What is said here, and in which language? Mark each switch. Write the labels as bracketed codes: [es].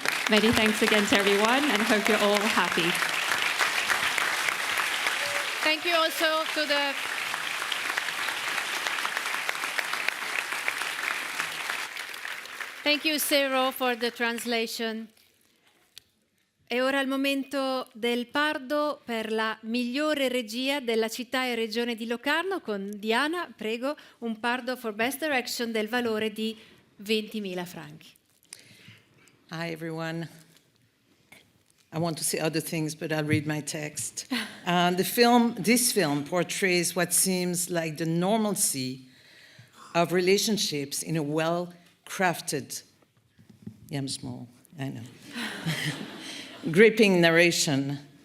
[en] Many thanks again to everyone, and hope you're all happy. Thank you also to the Thank you, Sero, for the translation. [it] E ora il momento del Pardo per la migliore regia della città e regione di Locarno con Diana, prego, un Pardo for Best Direction del valore di 20.000 franchi. [en] Hi, everyone. I want to say other things, but I'll read my text. This film portrays what seems like the normalcy of relationships in a well-crafted, yeah, I'm small, I know, gripping narration.